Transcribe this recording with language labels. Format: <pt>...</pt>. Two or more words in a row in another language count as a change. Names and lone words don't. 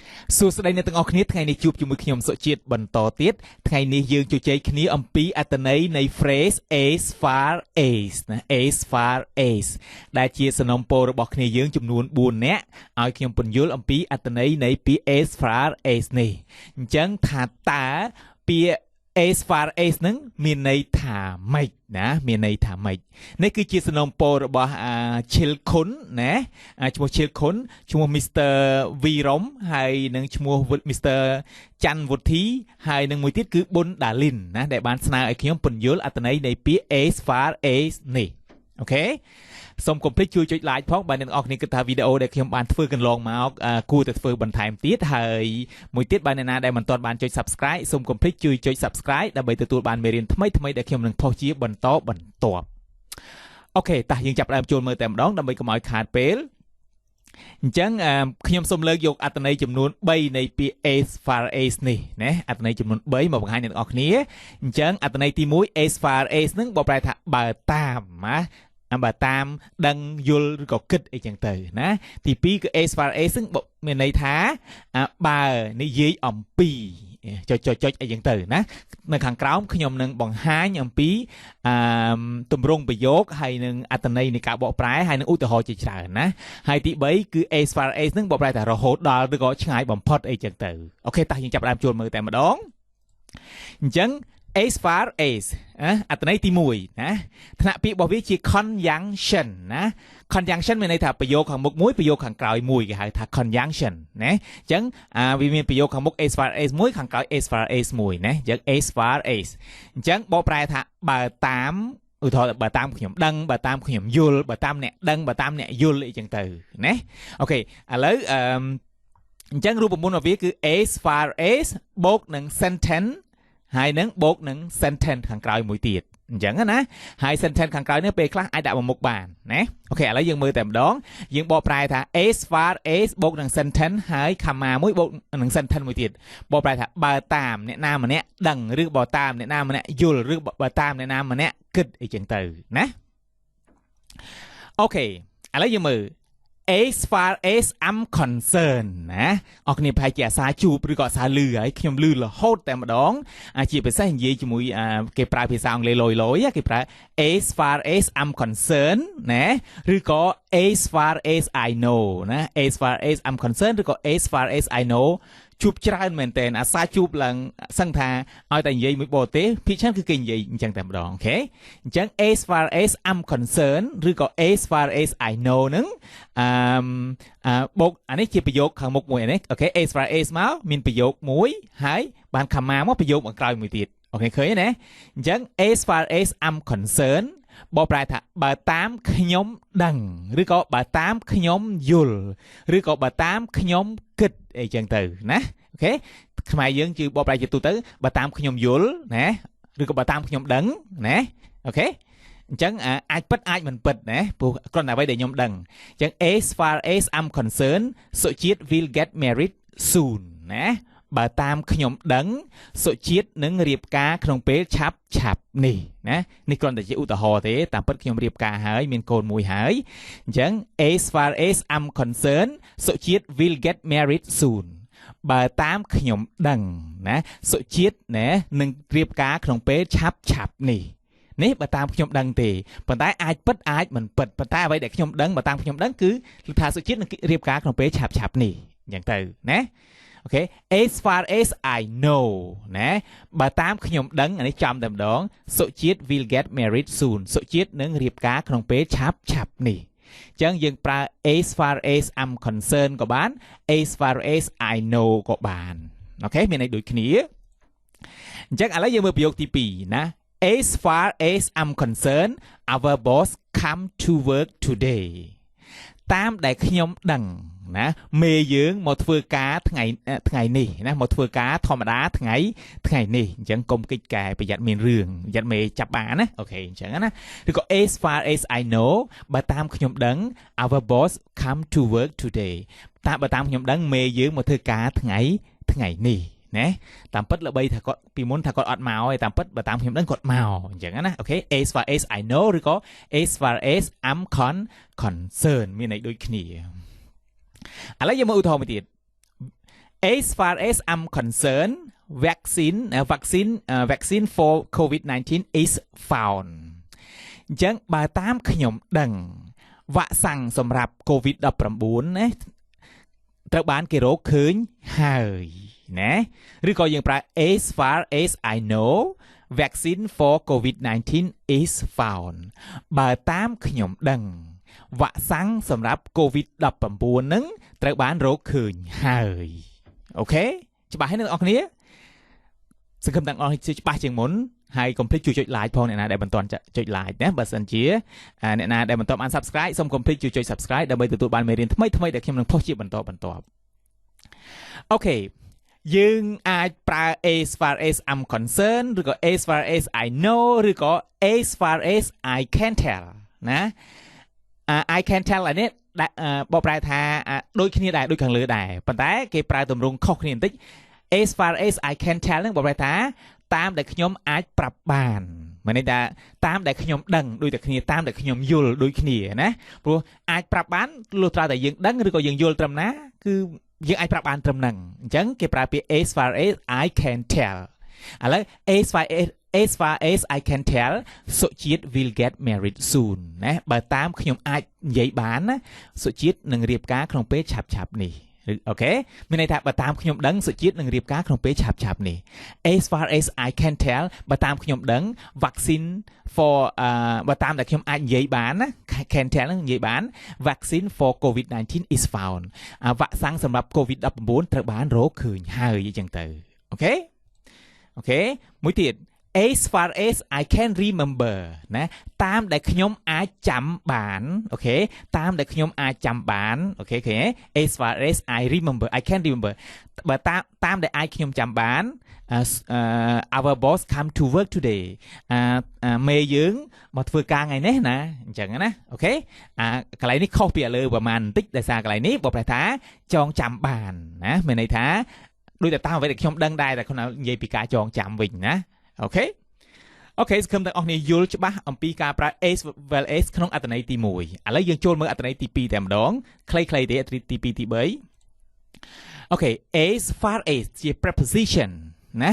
<km>សួស្តីអ្នកទាំងអស់គ្នាថ្ងៃនេះជួបជាមួយខ្ញុំសុជាតិបន្តទៀតថ្ងៃនេះយើងជជែកគ្នាអំពីអត្ថន័យនៃ</km> <en>phrase as far as</en> <km>ណា</km> <en>as far as</en> <km>ដែលជាសំណុំពររបស់គ្នាយើងចំនួន4នាក់ឲ្យខ្ញុំពន្យល់អំពីអត្ថន័យនៃពាក្យ</km> <en>as far as</en> <km>នេះអញ្ចឹងថាតើពាក្យ</km> <en>as far as</en> <km>ហ្នឹងមានន័យថាម៉េចណាមានន័យថាម៉េចនេះគឺជាសំណុំពររបស់ឈិលខុនណាឈ្មោះឈិលខុនឈ្មោះ Mr. Virom ហើយនឹងឈ្មោះ Mr. ច័ន្ទវុធីហើយនឹងមួយទៀតគឺប៊ុនដាលីនណាដែលបានស្នើឲ្យខ្ញុំពន្យល់អត្ថន័យនៃពាក្យ</km> <en>as far as</en> <km>នេះអូខេសូមកុំភ្លេចជួយចុច like ផងបើអ្នកនរគ្នាគិតថាវីដេអូដែលខ្ញុំបានធ្វើកន្លងមកគួរតែធ្វើបន្ថែមទៀតហើយមួយទៀត បើអ្នកណាដែលមិនទាន់បានចុច subscribe សូមកុំភ្លេចជួយចុច subscribe ដើម្បីទទួលបានមេរៀនថ្មីៗដែលខ្ញុំនឹងផុសជាបន្តបន្ទាប់អូខេតោះយើងចាប់ផ្ដើមចូលមើលតែម្ដងដើម្បីកុំឲ្យខាតពេលអញ្ចឹ ងខ្ញុំសូមលើកយកអត្ថន័យចំនួន3នៃពាក្យ</km> <en>as far as</en> <km>នេះណាអត្ថន័យចំនួន3មកបង្ហាញអ្នកនរគ្នាអញ្ចឹងអត្ថន័យទី1 as</km> <en>far as</en> <km>ហ្នឹងបកប្រែថាបើតាមណាបើតាមដឹងយល់ឬក៏គិតអីចឹងទៅណាទី2គឺ</km> <en>as far as</en> <km>ហ្នឹងមានន័យថាបើនិយាយអំពីចុចអីចឹងទៅណានៅខាងក្រោមខ្ញុំនឹងបង្ហាញអំពីទម្រង់ប្រយោគហើយនឹងអត្ថន័យនៃការបកប្រែហើយនឹងឧទាហរណ៍ជាច្រើនណាហើយទី3គឺ</km> <en>as far as</en> <km>ហ្នឹងបកប្រែថារហូតដល់ឬក៏ឆ្ងាយបំផុតអីចឹងទៅអូខេតោះយើងចាប់ផ្ដើមចូលមើលតែ ម្ដងអញ្ចឹង</km> <en>as far as</en> <km>អត្ថន័យទី1ណាថ្នាក់ពាក្យរបស់វាជា conjunction ណា conjunction មានន័យថាប្រយោគខាងមុខមួយប្រយោគខាងក្រោយមួយគេហៅថា conjunction ណាអញ្ចឹងវាមានប្រយោគខាងមុខ</km> <en>as far as</en> <km>មួយខាងក្រោយ</km> <en>as far as</en> <km>មួយណាអញ្ចឹង</km> <en>as far as</en> <km>អញ្ចឹងបកប្រែថាបើតាមឧទាហរណ៍បើតាមខ្ញុំដឹងបើតាមខ្ញុំ យល់បើតាមអ្នកដឹងបើតាមអ្នកយល់អីចឹងទៅណាអូខេឥឡូវអញ្ចឹងរូបមន្តរបស់វាគឺ</km> <en>as far as</en> <km>បូកនឹង sentenceហើយនឹងបូកនឹង sentence ខាងក្រោយមួយទៀតអញ្ចឹងណាហើយ sentence ខាងក្រោយនេះពេលខ្លះអាចដាក់មកមុខបានណាអូខេឥឡូវយើងមើលតែម្ដងយើងបកប្រែថា</km> <en>as far as</en> <km>បូកនឹង sentence ហើយ comma មួយបូកនឹង sentence មួយទៀតបកប្រែថាបើតាមអ្នកណាម្នាក់ដឹងឬបើតាមអ្នកណាម្នាក់យល់ឬបើតាមអ្នកណា ម្នាក់គិតអីចឹងទៅណាអូខេឥឡូវយើងមើល</km> <en>as far as I'm concerned</en> <km>ណាអរគ្នាប្រហែលជាអាសាជួបឬក៏អាសាលឺហើយខ្ញុំលឺរ ហូតតែម្ដងជាពិសេសនិយាយជាមួយគេប្រើភាសាអង់គ្លេសលយគេប្រើ</km> <en>as far as I'm concerned</en> <km>ណាឬក៏</km> <en>as far as I know</en> <km>ណា</km> <en>as far as I'm concerned</en> <km>ឬក៏</km> <en>as far as I know</en> <km>ជួបច្រើនមែនតើអាសាជួបឡើងសឹងថាឲ្យតែនិយាយមួយបរទេសភាគច្រើនគឺគេនិយាយអញ្ចឹងតែម្ដងអូខេអញ្ចឹង</km> <en>as far as I'm concerned</en> <km>ឬក៏</km> <en>as far as I know</en> <km>ហ្នឹងបូកអានេះជាប្រយោគខាងមុខមួយនេះអូខេ</km> <en>as far as</en> <km>មកមានប្រយោគមួយហើយបាន comma មកប្រយោគមកក្រោយមួយទៀតអូខេឃើញទេណាអញ្ចឹង</km> <en>as far as I'm concerned</en> <km>បកប្រែថាបើតាមខ្ញុំដឹងឬក៏បើតាមខ្ញុំយល់ឬក៏បើតាមខ្ញុំគិតអីចឹងទៅណាអូខេខ្មែរយើងជឿបកប្រែជាទូទៅបើតាមខ្ញុំយល់ណាឬក៏បើតាមខ្ញុំដឹងណាអូខេអញ្ចឹងអាចពិតអាចមិនពិតណាព្រោះគ្រាន់តែអ្វីដែលខ្ញុំដឹងអញ្ចឹង as</km> <en>far as I'm concerned Socheat will get married soon</en> <km>ណាបើតាមខ្ញុំដឹងសុជាតិនឹងរៀបការក្នុងពេលឆាប់នេះណានេះគ្រាន់តែជាឧទាហរណ៍ទេតាមពិតខ្ញុំរៀបការហើយមានកូនមួយហើយអញ្ចឹង</km> <en>as far as I'm concerned</en> <km>សុជាតិ</km> <en>will get married soon</en> <km>បើតាមខ្ញុំដឹងណាសុជាតិណានឹងរៀបការក្នុង ពេលឆាប់នេះបើតាមខ្ញុំដឹងទេប៉ុន្តែអាចពិតអាចមិនពិតប៉ុន្តែអ្វីដែលខ្ញុំដឹងបើតាមខ្ញុំដឹងគឺថាសុជាតិនឹងរៀបការក្នុងពេលឆាប់នេះអញ្ចឹងទៅណាអូខេ</km> <en>as far as I know</en> <km>ណាបើតាមខ្ញុំដឹងអានេះ ចំតែម្ដងសុជាតិ</km> <en>will get married soon</en> <km>សុជាតិនឹងរៀបការក្នុងពេលឆាប់នេះអញ្ចឹងយើងប្រើ</km> <en>as far as I'm concerned</en> <km>ក៏បាន</km> <en>as far as I know</en> <km>ក៏បានអូខេ មានន័យដូចគ្នាអញ្ចឹងឥឡូវយើងមើលប្រយោគទី2ណា</km> <en>as far as I'm concerned our boss come to work today</en> <km>តាមដែលខ្ញុំដឹងណាមេយើងមក ធ្វើការថ្ងៃនេះណាមកធ្វើការធម្មតាថ្ងៃនេះអញ្ចឹងកុំកិច្ចការប្រយ័ត្នមានរឿងប្រយ័ត្នមេ ចាប់បានណាអូខេអញ្ចឹងណាឬក៏</km> <en>as far as I know</en> <km>បើតាមខ្ញុំដឹង</km> <en>our boss come to work today</en> <km>បើតាមខ្ញុំដឹងមេយើងមកធ្វើការថ្ងៃនេះណាតាមពិតល្បីថាគាត់ពីមុនថាគាត់អត់មកទេតាមពិតបើតាមខ្ញុំដឹងគាត់មកអញ្ចឹងណាអូខេ</km> <en>as far as I know</en> <km>ឬក៏</km> <en>as far as I'm concerned</en> <km>មានន័យដូចគ្នាឥឡូវយើងមើលឧទាហរណ៍មួយទៀត</km> <en>as far as I'm concerned vaccine for COVID-19 is found</en> <km>អញ្ចឹងបើតាមខ្ញុំដឹងវ៉ាក់សាំងសម្រាប់ COVID-19 ណាត្រូវបានគេរកឃើញហើយណាឬក៏យើងប្រើ</km> <en>as far as I know vaccine for COVID-19 is found</en> <km>បើតាមខ្ញុំដឹងវ៉ាក់សាំងសម្រាប់ COVID-19 ហ្នឹងត្រូវបានរកឃើញហើយ អូខេច្បាស់ហើយអ្នកនរគ្នាសង្ឃឹមទាំងអស់នេះច្បាស់ជាងមុនហើយកុំភ្លេចជួយចុច like ផងអ្នកណាដែលមិនទាន់ចុច like ណាបើសិនជាអ្នកណាដែលមិនទាន់បាន subscribe សូមកុំភ្លេចជួយចុច subscribe ដើម្បីទទួលបានមេរៀនថ្មីៗដែលខ្ញុំនឹងផុសជាបន្តអូខេយើងអាចប្រើ</km> <en>as far as I'm concerned</en> <km>ឬក៏</km> <en>as far as I know</en> <km>ឬក៏</km> <en>as far as I can tell</en> <km>ណា</km> <en>I can tell</en> <km>អានេះបកប្រែថាដូចគ្នាដែរដូចខាងលើដែរប៉ុន្តែគេប្រើទម្រង់ខុសគ្នាបន្តិច</km> <en>as far as I can tell</en> <km>ហ្នឹងបកប្រែថាតាមដែលខ្ញុំអាចប្រាប់បានមានន័យថាតាមដែលខ្ញុំដឹងដូចតែគ្នាតាមដែលខ្ញុំយល់ដូចគ្នាណាព្រោះអាច ប្រាប់បានលុះត្រាតែយើងដឹងឬក៏យើងយល់ត្រឹមណាគឺយើងអាចប្រាប់បានត្រឹមហ្នឹងអញ្ចឹងគេប្រើពាក្យ</km> <en>as far as I can tell</en> <km>ឥឡូវ</km> <en>as far as I can tell Socheat will get married</en> <km>soon ណាបើតាមខ្ញុំអាចនិយាយបានណា Socheat នឹងរៀបការក្នុងពេលឆាប់ៗនេះអូខេមានន័យថាបើតាមខ្ញុំដឹង Socheat នឹងរៀ បការក្នុងពេលឆាប់ៗនេះ</km> <en>as far as I can tell</en> <km>បើតាមខ្ញុំដឹង</km> <en>vaccine for</en> <km>បើតាមដែលខ្ញុំអាច និយាយបានណា</km> <en>can tell</en> <km>នឹងនិយាយបាន</km> <en>vaccine for COVID-19 is found</en> <km>វ៉ាក់សាំងសម្រាប់ COVID-19 ត្រូវបានរកឃើញហើយអញ្ចឹងទៅអូខេមួយទៀត</km> <en>as far as I can remember</en> <km>ណាតាមដែលខ្ញុំអាចចាំបានអូខេតាមដែលខ្ញុំអាចចាំបានអូខេ</km> <en>as far as I remember I can remember</en> <km>បើតាមដែលអាចខ្ញុំចាំបាន</km> <en>our boss come to work today</en> <km>មេយើងមកធ្វើការថ្ងៃនេះណាអញ្ចឹងណាអូខេកន្លែងនេះខុសពីឥឡូវប្រហែលបន្តិចដោយសារកន្លែងនេះបើប្រែថាចងចាំបានណាមានន័យថាដូចតែតាមអ្វីដែលខ្ញុំដឹងដែរតែខ្ញុំនិយាយពីការចងចាំវិញណា អូខេសង្ឃឹមទាំងអស់គ្នាយល់ច្បាស់អំពីការប្រើ</km> <en>as well as</en> <km>ក្នុងអត្ថន័យទី1ឥឡូវយើងចូលមើលអត្ថន័យទី2តែម្ដងខ្លីៗទេអត្ថន័យទី2ទី3អូខេ</km> <en>as far as</en> <km>ជា preposition ណា</km>